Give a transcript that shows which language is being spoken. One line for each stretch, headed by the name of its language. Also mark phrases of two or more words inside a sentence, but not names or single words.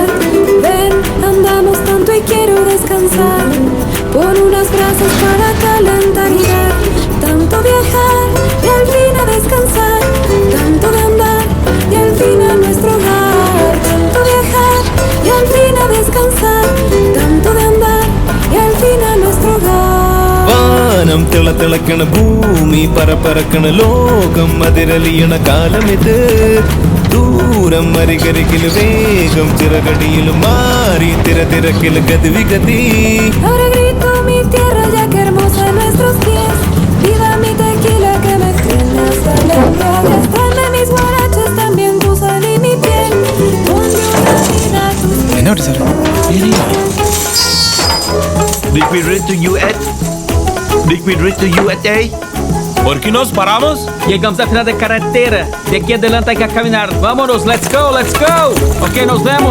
Spanish: Ven, andamos tanto y quiero descansar, pon unas brasas para calentar y dar. Tanto viajar y al fin a descansar, tanto de andar y al fin a nuestro hogar. Tanto viajar y al fin a descansar, tanto de andar y al fin a nuestro hogar.
Malayalam: വാനം തിളതിളക്കണ ഭൂമി പറപ്പറക്കണ ലോകം അതിരലിയണ കാലമിത് ദൂരം അരികരികില് വേഗം ചിറകടിയിലും മാറി തിരക്കില് ഗതിവിഗതി
Spanish: Ahora grito mi tierra ya que hermosa en nuestros pies. Viva mi tequila que me tiene hasta la embriaguez. Tráeme mis guaraches también tu sal y mi piel. Ponle una vida a tus pies.
Malayalam: എന്നോട് സാർ
English: Did we reach to USA?
Spanish: ¿Por qué nos paramos? Llegamos al final de carretera. De aquí adelante hay que caminar. Vámonos,
English: let's go, let's go.
Spanish: Ok, nos vemos.